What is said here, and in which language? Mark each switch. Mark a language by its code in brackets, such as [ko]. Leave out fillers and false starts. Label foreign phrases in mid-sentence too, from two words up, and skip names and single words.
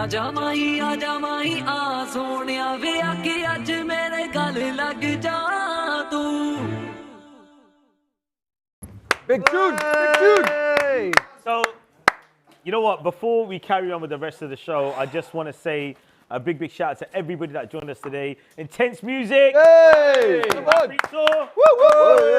[pa] ਆਜਾਮੈ, ਆਜਾਮੈ, ਆ ਸੋਹਣਿਆ ਵੇ ਆਕੇ ਆਜ ਮੇਰੇ ਗਲੇ ਲਗ ਜਾ ਤੂ. [en] Big tune, big tune. So, you know what? Before we carry on with the rest of the show, I just want to say a big shout out to everybody that joined us today. Intense music. Hey! Come on. Manpreet Toor. Woo, woo, woo.